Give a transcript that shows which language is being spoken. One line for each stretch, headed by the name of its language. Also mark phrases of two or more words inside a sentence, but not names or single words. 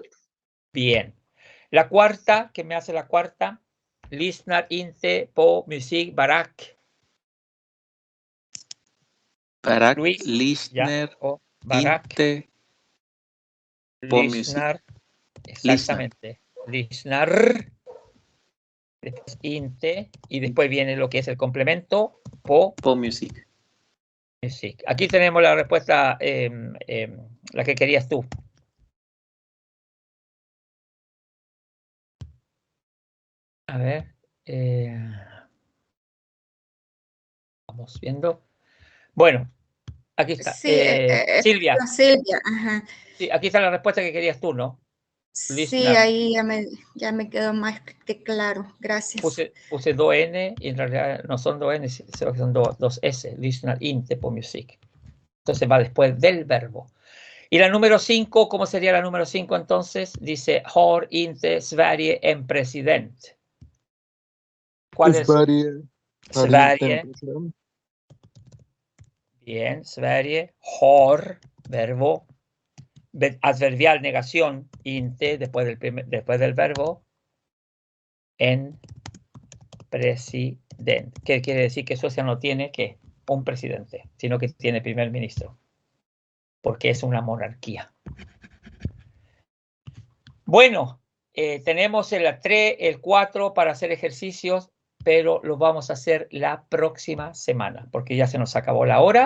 Spanish: Bien. La cuarta, ¿qué me hace la cuarta?
Swedish: Lyssnar inte på musik, Barak. Barak, Luis, lyssnar Barak. inte på musik. Lyssnar. Exactamente. Lyssnar.
Spanish: Después inte. Y después viene lo que es el complemento.
Swedish: På music. music.
Spanish: Aquí tenemos la respuesta, la que querías tú. A ver. Vamos viendo. Bueno, aquí está. Sí, Silvia. Silvia, ajá. Sí, aquí está la respuesta que querías tú, ¿no? Sí,
English: Listener.
Spanish: ahí ya me quedó más que claro. Gracias. Puse 2N y en realidad no son 2N, son 2S.
Swedish: Lyssnar inte på musik.
Spanish: Entonces va después del verbo. Y la número 5, ¿cómo sería la número 5 entonces? Dice,
Swedish: har inte Sverige en president.
Spanish: ¿Cuál es?
Swedish: Sverige.
Spanish: Sverige. Bien, Sverige.
Swedish: Har,
Spanish: verbo. Adverbial, negación, inte, después del verbo. En presidente. ¿Qué quiere decir? Que Suecia no tiene que un presidente, sino que tiene primer ministro. Porque es una monarquía. Bueno, tenemos el 3, el 4 para hacer ejercicios, pero los vamos a hacer la próxima semana, porque ya se nos acabó la hora.